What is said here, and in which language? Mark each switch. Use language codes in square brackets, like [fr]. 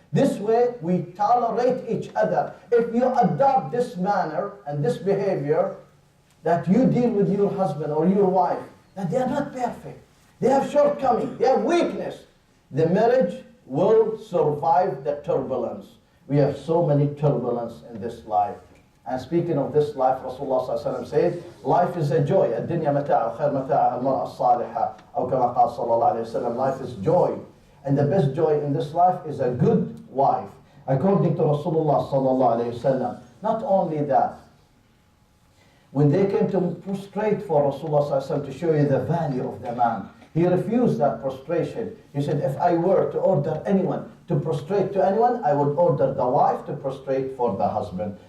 [en] This way, we tolerate each other. If you adopt this manner and this behavior, that you deal with your husband or your wife, that they are not perfect. They have shortcoming, they have weakness. The marriage will survive the turbulence. We have so many turbulence in this life. And speaking of this life, Rasulullah said, life is a joy. [ar] الدنيا متاع خير متاعها المرأة الصالحة. أو كما قال صلى الله عليه وسلم, [en] life is joy. And the best joy in this life is a good wife. According to Rasulullah sallallahu alayhi wasallam. Not only that, when they came to prostrate for Rasulullah sallallahu alayhi wasallam to show you the value of the man, he refused that prostration. He said, if I were to order anyone to prostrate to anyone, I would order the wife to prostrate for the husband.